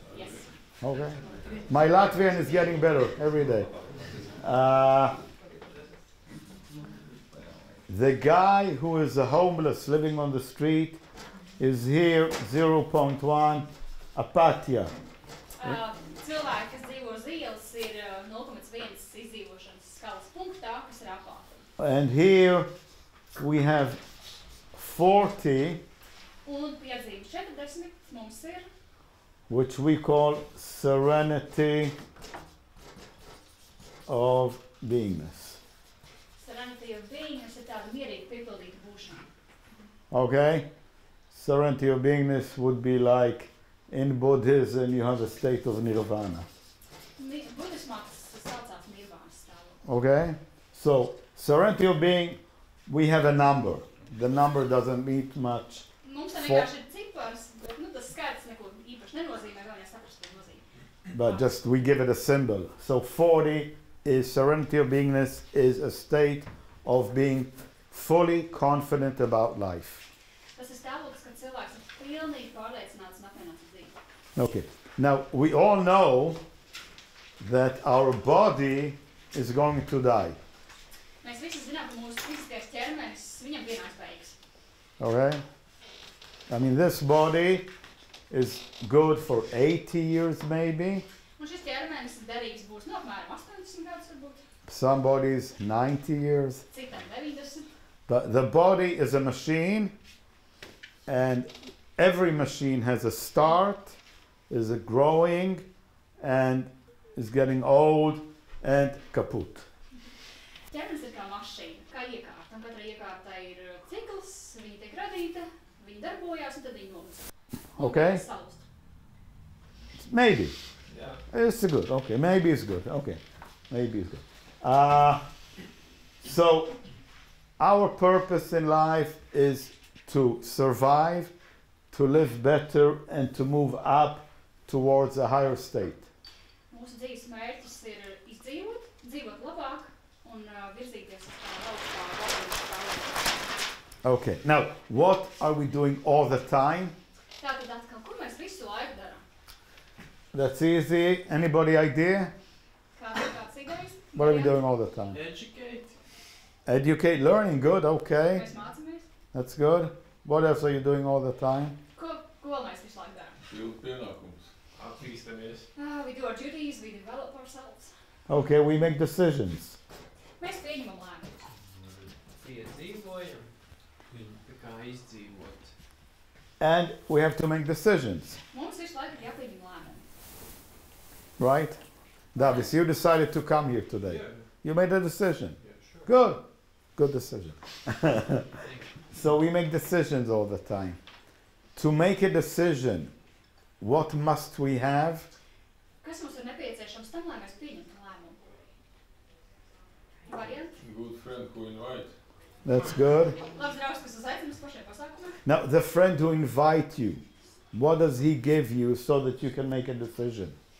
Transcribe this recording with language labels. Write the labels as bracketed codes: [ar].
[en] Yes. Okay. My Latvian is getting better every day. The guy who is a homeless living on the street is here 0.1 apatia. [lv] Cilvēki, kas dzīvo uz ielas, ir 0,1 izdzīvošanas skalas punktā, kas ir apāta. [en] And here we have 40, [lv] Un piedzīves 40 mums ir, [en] which we call serenity of beingness. serenity of being, [lv] kas ir tāda mierīga piepildīta būšana. [en] Okay? Serenity of beingness would be like in Buddhism you have a state of nirvana. [lv] Budismā tas saucās nirvānas stāvoklis. [en] Okay? So, serenity of being, we have a number. The number doesn't mean much. [lv] Mums tā vienkārši ir cipars, bet tas skaits neko īpaši nenozīmē, vēl jāsaprast, ko nozīmē. [en] But just we give it a symbol. So 40 is serenity of beingness, is a state of being fully confident about life. [lv] Tas ir stāvoklis, kad cilvēks ir pilnīgi pārliecināts un apmierināts ar dzīvi. [en] Okay. Now we all know that our body is going to die. [lv] Mēs visi zinām, ka mūsu fiziskais ķermenis, viņam pienāks beigas. [en] Okay? I mean, this body is good for 80 years maybe. [lv] Un šis ķermenis derīgs būs no apmēram 80 gadus varbūt, [en] Some bodies 90 years. [lv] citam 90. [en] But the body is a machine, and every machine has a start, is a growing, and is getting old and kaput. [lv] Ķermenis ir kā mašīna, kā iekārta. Un katra iekārta ir cikls, viņa tiek radīta, viņa darbojās un tad viņa nomirst. [en] Okay? Salust. Maybe. Yeah. It's good. Okay, maybe it's good. Okay, maybe it's good. So, our purpose in life is to survive, to live better, and to move up towards a higher state. [lv] Mūsu dzīves mērķis ir izdzīvot, dzīvot labāk un virzīties uz tā augstā. [en] Okay, now, what are we doing all the time? [lv] Tātad atkal, kur mēs visu laiku darām? [en] That's easy. Anybody idea? [lv] Kāds idejas? [en] What are we doing all the time? Educate. Educate, learning, good, okay. [lv] Mēs mācāmies. [en] That's good. What else are you doing all the time? [lv] Ko mēs visu laiku darām? Pildu pienākums. Attīstamies. [en] We do our duties, we develop ourselves. Okay, we make decisions. [lv] Mēs pieņemam lēmumus. Piedzīvojam, tā kā izdzīvot. [en] And we have to make decisions. [lv] Mums visu laiku ir jāpieņem lēmumi. [en] Right? Davis, you decided to come here today. Yeah. You made a decision. Yeah, sure. Good. Good decision. So we make decisions all the time. To make a decision, what must we have? [lv] Kas mums ir nepieciešams tam, lai mēs pieņemtu lēmumu? Varianti? [en] Good friend who invite. That's good. [lv] Labs draugs, kas uzaicina uz pašiem pasākumiem. [en] Now, the friend who invite you, what does he give you so that you can make a decision?